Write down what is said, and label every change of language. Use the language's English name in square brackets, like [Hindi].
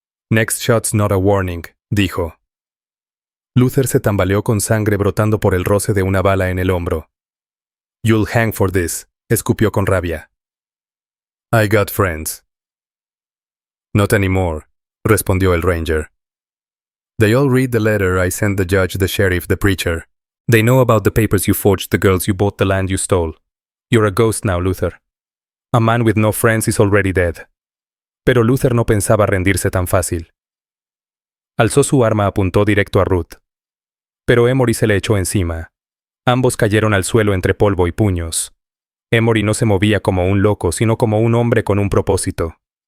[English] Next shot's not a warning, [Spanish] dijo. Luther se tambaleó con sangre brotando por el roce de una bala en el hombro. [English] You'll hang for this, [Spanish] escupió con rabia. [English] I got friends. Not anymore, respondió el Ranger. They all read the letter I sent the judge, the sheriff, the preacher. They know about the papers you forged, the girls you bought, the land you stole. You're a ghost now, Luther. A man with no friends is already dead. [Spanish] Pero Luther no pensaba rendirse tan fácil. Alzó su arma, apuntó directo a Ruth. Pero Emory se le echó encima. Ambos cayeron al suelo entre polvo y puños. Emory no se movía como un loco, sino como un hombre con un propósito.